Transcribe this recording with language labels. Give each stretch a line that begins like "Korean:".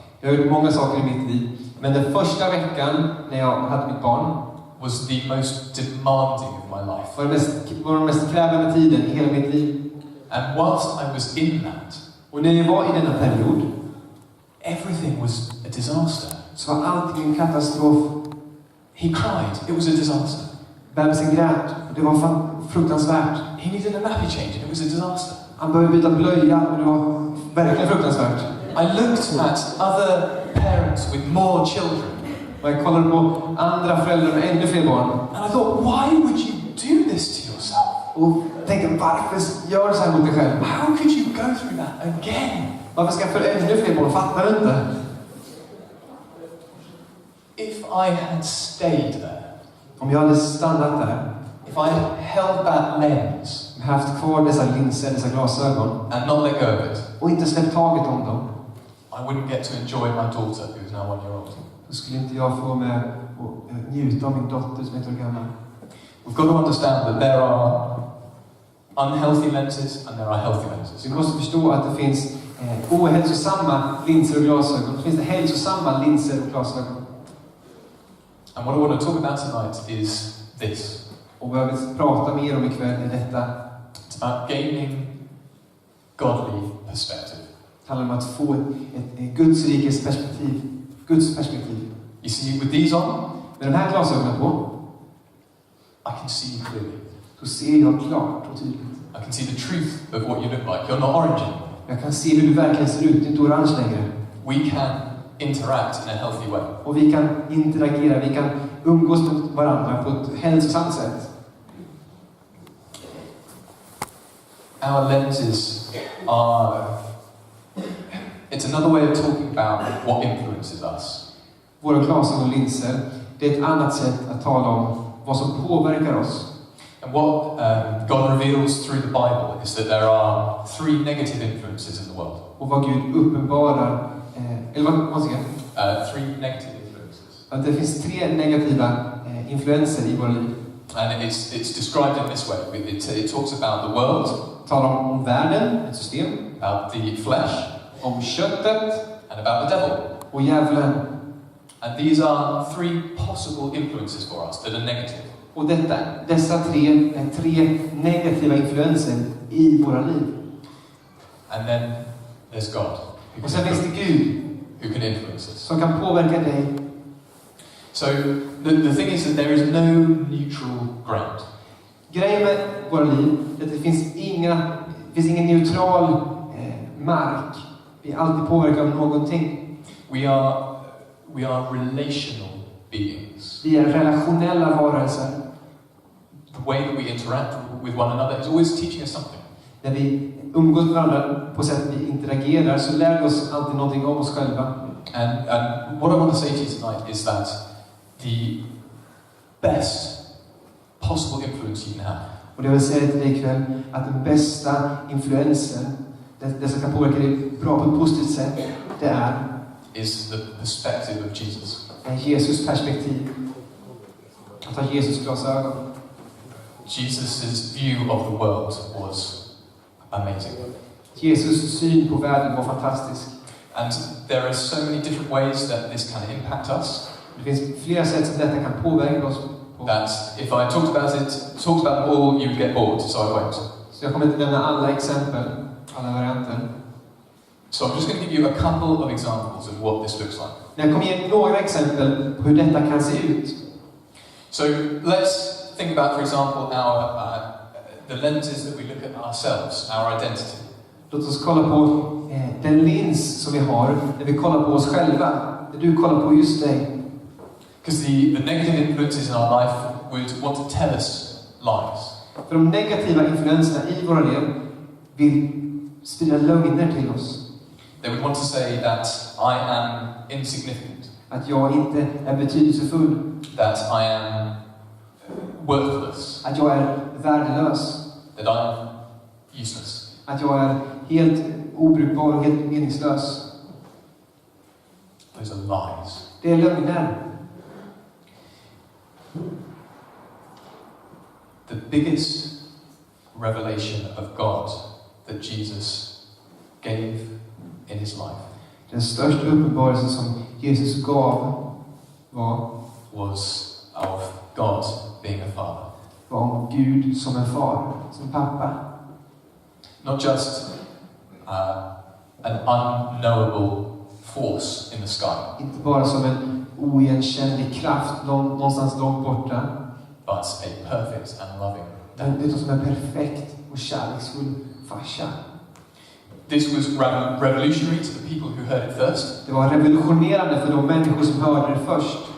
Swedish: Jag har gjort många saker i mitt liv. Men den första veckan när jag hade mitt barn
English: was the most demanding of my life.
Swedish: var den mest krävande tiden i hela mitt liv.
English: And whilst I was in that,
Swedish: Och när jag var i denna period
English: everything was a disaster.
Swedish: så var allting en katastrof.
English: He cried. It was a disaster.
Swedish: Bebisen grät. Det var fan fruktansvärt.
English: He needed a nappy change. It was a disaster.
Swedish: Han behövde byta blöja och det var verkligen fruktansvärt.
English: I looked at other parents with more children.
Swedish: Och jag kollade på andra föräldrar med ännu fler barn.
English: And I thought, why would you do this to yourself?
Swedish: Och tänkte, varför gör du så här mot dig själv?
English: How could you go through that again?
Swedish: Varför ska jag få ännu fler barn? Fattar du inte?
English: If I had stayed there,
Swedish: Om jag hade stannat där,
English: if I had held that lens
Swedish: haft kvar dessa linser, dessa glasögon
English: and not let go of it,
Swedish: och inte släppt taget om dem,
English: I wouldn't get to enjoy my daughter, who is now 1 year old.
Swedish: då skulle inte jag få med och njuta av min dotter som är 1 år gammal.
English: We've got to understand that there are unhealthy lenses and there are healthy lenses.
Swedish: Vi måste förstå att det finns ohälsosamma linser och glasögon. Det finns det hälsosamma linser och glasögon.
English: And what I want to talk about tonight is this.
Swedish: Och vad jag vill prata mer om ikväll är detta.
English: It's about gaining godly perspective.
Swedish: Det handlar om att få ett Guds rikes perspektiv. Guds perspektiv.
English: You see, with these on,
Swedish: Med de här glasögonen på
English: I can see you clearly.
Swedish: så ser jag klart och tydligt.
English: I can see the truth of what you look like. You're not orange anymore.
Swedish: Jag kan se hur du verkligen ser ut. Du är inte orange längre.
English: We can interact in a healthy way.
Swedish: Och vi kan interagera. Vi kan umgås med varandra på ett hälsosamt sätt.
English: Our lenses are... It's another way of talking about what influences us.
Swedish: Våra glasögon och linser, det är ett annat sätt att tala om vad som påverkar oss.
English: And what God reveals through the Bible is that there are 3 negative influences in the world.
Swedish: Och vad Gud uppenbarar, eller vad ska jag
English: 3 negative influences.
Swedish: att det finns 3 negativa influenser i våra liv.
English: And it's described in this way. It talks about the world,
Swedish: Talar om världen, ett system,
English: about the flesh,
Swedish: om köttet
English: and about the devil.
Swedish: och djävulen.
English: And these are 3 possible influences for us that are negative.
Swedish: Och dessa 3 är 3 negativa influenser i våra liv.
English: And then there's God,
Swedish: Och sen finns det Gud
English: who can influence us.
Swedish: som kan påverka dig.
English: So the thing is that there is no neutral ground.
Swedish: Grejen med våra liv är att det finns ingen neutral mark. Vi är alltid påverkade av någonting.
English: We are relational beings.
Swedish: Vi är relationella varelser.
English: The way that we interact with one another is always teaching us something.
Swedish: När vi umgås med varandra på sätt vi interagerar så lär vi oss alltid någonting om oss själva.
English: And what I want to say to you tonight is that the best possible influence you can have
Swedish: Och det vill säga till dig ikväll att den bästa influensen, det som kan påverka dig bra på ett positivt sätt, det är
English: is the perspective of Jesus.
Swedish: Jesus perspektiv. Att ha Jesus glasögon.
English: Jesus' view of the world was amazing.
Swedish: Jesus syn på världen var fantastisk.
English: And there are so many different ways that this can impact us.
Swedish: Det finns flera sätt som detta kan påverka oss på.
English: That if I talked about them all, you would get bored, so I won't.
Swedish: Så jag kommer inte nämna alla exempel, alla varianter.
English: So I'm just going to give you a couple of examples of what this looks like.
Swedish: Men jag kommer ge några exempel på hur detta kan se ut.
English: So let's think about, for example, the lenses that we look at ourselves, our identity.
Swedish: Låt oss kolla på den lins som vi har när vi kollar på oss själva. När du kollar på just dig.
English: Because the negative influences in our life would want to tell us lies.
Swedish: För de negativa influenserna i våra liv vill sprida lögner till oss.
English: They would want to say that I am insignificant.
Swedish: Att jag inte är betydelsefull.
English: That I am worthless.
Swedish: Att jag är värdelös.
English: That I am useless.
Swedish: Att jag är helt obrukbar och helt meningslös.
English: Those are lies.
Swedish: Det är lögner.
English: The biggest revelation of God that Jesus gave in his life.
Swedish: Den största uppenbarelsen som Jesus gav
English: was of God being a father.
Swedish: Var om Gud som en far, som pappa.
English: Not just an unknowable force in the sky.
Swedish: Inte bara som en oigenkännlig kraft någonstans långt borta.
English: But a perfect and loving dad.
Swedish: Utan som en perfekt och kärleksfull farsa.
English: This was revolutionary to the people who heard it first.
Swedish: Det var revolutionerande för de människor som hörde det först.